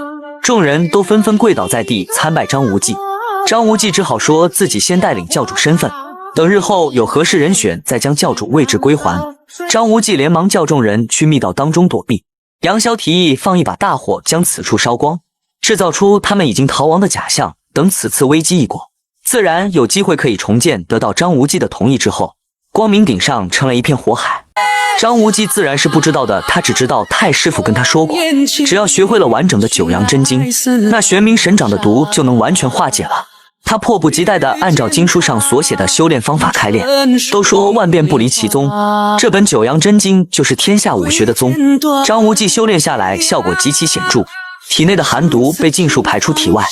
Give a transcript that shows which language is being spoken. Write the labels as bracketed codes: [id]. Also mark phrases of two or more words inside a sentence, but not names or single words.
[zh] 眾人都紛紛跪倒在地參拜張無忌，張無忌只好說自己先帶領教主身份，等日後有合適人選再將教主位置歸還。張無忌連忙叫眾人去密道當中躲避。楊逍提議放一把大火將此處燒光，制造出他們已經逃亡的假象，等此次危機一過，自然有機會可以重建。得到張无忌的同意之後，光明頂上成了一片火海。張无忌自然是不知道的，他只知道太師傅跟他說過，只要學會了完整的九阳真經，那玄冥神掌的毒就能完全化解了。他迫不及待地按照经書上所写的修煉方法開練。都說萬變不離其宗，這本九陽真經就是天下武學的宗。張無忌修煉下來效果極其顯著，體內的寒毒被盡數排出體外。